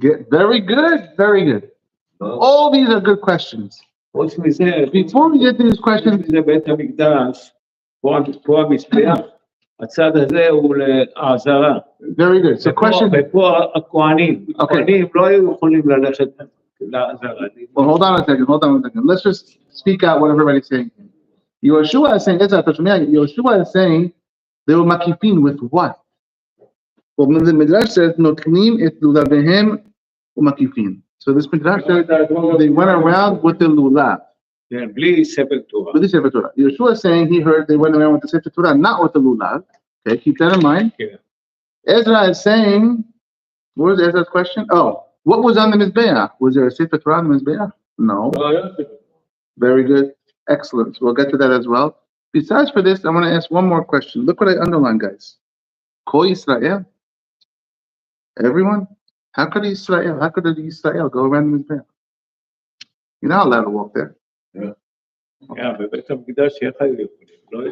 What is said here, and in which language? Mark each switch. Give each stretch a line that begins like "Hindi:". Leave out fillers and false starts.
English: Very good. Very good. All these are good questions. Before we get to these questions,
Hebrew: זה בית המקדש, פה המזבח, הצד הזה הוא לעזרה.
English: very good. So question.
Hebrew: ופה הכהנים לא היו יכולים ללכת לעזרה.
English: Well, hold on a second. Let's just speak out what everybody's saying. Yehoshua is saying, Yehoshua is saying they were makifin with what? Well, the Midrash says,
Hebrew: notnim et lulavehem umakifin.
English: So this Midrash says they went around with the lulav.
Hebrew: בלי ספר תורה.
English: With the Sefer Torah. Yehoshua is saying he heard they went around with the Sefer Torah, not with the lulav. Okay, keep that in mind. Yeah. Ezra is saying, what was Ezra's question? Oh, what was on the Mizbeach? Was there a Sefer Torah on the Mizbeach? No. Very good. Excellent. We'll get to that as well. Besides for this, I want to ask one more question. Look what I underlined, guys. Kol Yisrael. Everyone? How could Israel go around the Mizbeach? You're not allowed to walk there.
Hebrew: בבית המקדש איך היו יכולים?